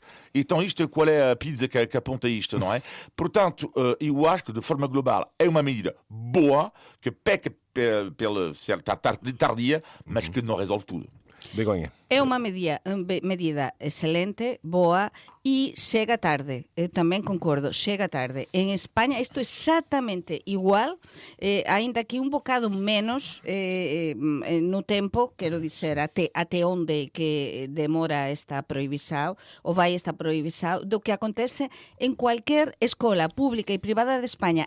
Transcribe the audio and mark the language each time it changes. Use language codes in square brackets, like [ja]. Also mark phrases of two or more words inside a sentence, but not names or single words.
[pt] Então, qual é a pizza que aponta isto, não é? Portanto, eu acho que de forma global é uma medida boa, que peca pela certa tardia, mas que não resolve tudo. Begonha. É uma medida excelente, boa, e chega tarde. [gl] Eu tamén concordo, chega tarde. En España isto é exactamente igual, aínda que un bocado menos no tempo, quero dizer, até onde que demora esta prohibición, ou vai esta prohibición, do que acontece en cualquier escola pública e privada de España.